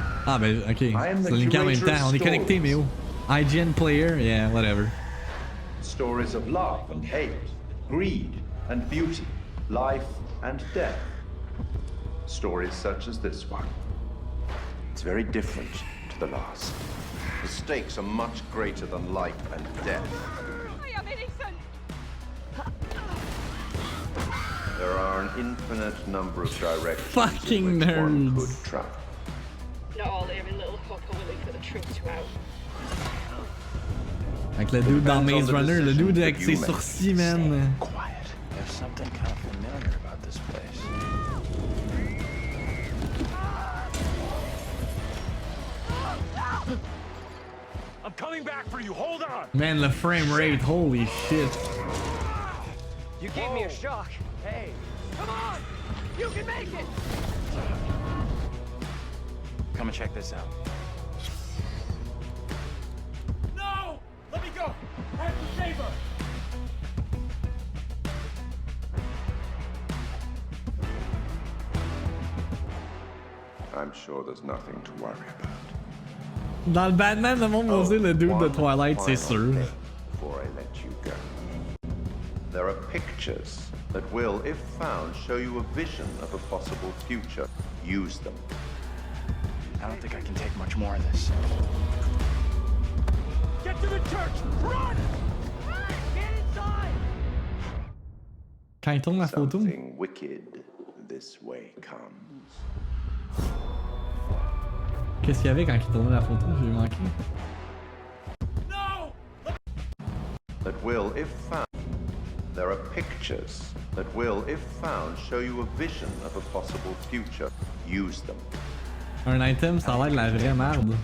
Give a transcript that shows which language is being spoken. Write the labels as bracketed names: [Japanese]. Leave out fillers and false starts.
[French] Ah ben ok, c'est linké en même temps, on est connecté mais où? [English] IGN player, yeah, whatever. Stories of love and hate, greed and beauty, life and death. Stories such as this one. It's very different to the last. The stakes are much greater than life and death. I am innocent! There are an infinite number of directions fucking in which one could nerds. travel. Not all every little hook are willing for the truth to out. [French] Avec le dude dans Maze Runner, le dude avec ses sourcils, man. [English] Quiet. There's something kind of familiar about this place. I'm coming back for you. Hold on. Man, the frame rate, holy shit. You gave me a shock. Hey, come on! You can make it! Come and check this out. No! Let me go. I have to save her. I'm sure there's nothing to worry about. [French] Dans le Batman, le monde va dire le dude de Twilight, c'est sûr. [English] Before I let you go. There are pictures that will, if found, show you a vision of a possible future. Use them. I don't think I can take much more of this. Get to the church. Run! Run! Get inside! [French] Quand il tourne la photo. [English] Something wicked this way comes. [French] Qu'est-ce qu'il y avait quand il tournait la photo? J'ai manqué. [English] No! That will, if found, there are pictures that will, if found, show you a vision of a possible future. Use them. [French] Un item, ça a l'air de la vraie merde.